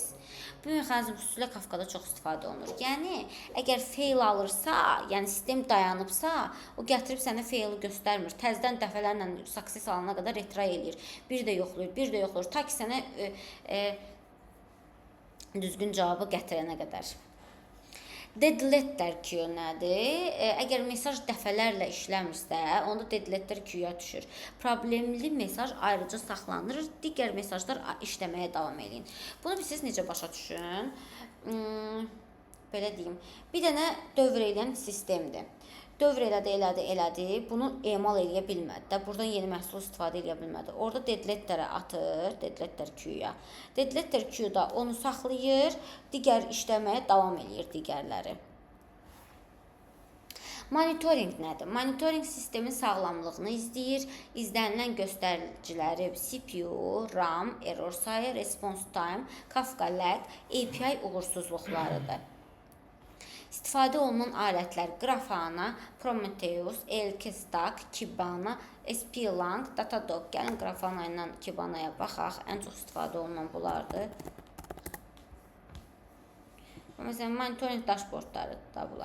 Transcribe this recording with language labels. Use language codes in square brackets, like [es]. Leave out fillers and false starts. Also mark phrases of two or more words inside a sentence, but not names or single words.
[az] Bu mexanizm xüsusilə Kafkada çox istifadə olunur. Yəni, əgər fail alırsa, yəni sistem dayanıbsa, o gətirib sənə faili göstərmir. Təzdən dəfələrlə success alana qədər retry eləyir. Bir də yoxlayır, ta ki sənə düzgün cavabı gətirənə qədər. [en] Dead letter queue nədir? [az] Əgər mesaj dəfələrlə işləmirsə, onda [en] dead letter queue-ya [az] düşür. Problemli mesaj ayrıca saxlanır, digər mesajlar işləməyə davam edin. Bunu siz necə başa düşün? Belə deyim. Bir dənə dövr eləyən sistemdir. Dövr elədi, bunu emal eləyə bilmədi də, buradan yeni məhsul istifadə eləyə bilmədi. Orada [en] dead letterə [az] atır, [en] dead letter queue-ya. Dead letter queue-da [az] onu saxlayır, digər işləməyə davam eləyir digərləri. Monitoring nədir? Monitoring sistemin sağlamlığını izləyir, izlənilən göstəriciləri CPU, RAM, error sayı, [en] response time, [az] Kafka lag, API uğursuzluqlarıdır. İstifadə olunan alətlər Grafana, Prometheus, Elk-Stack, Kibana, SP-Lang, Datadog. Gəlin Grafana ilə Kibanaya baxaq. Ən çox istifadə olunan bunlardır. Məsələn, [en] monitoring dashboardları [az] da bunlar.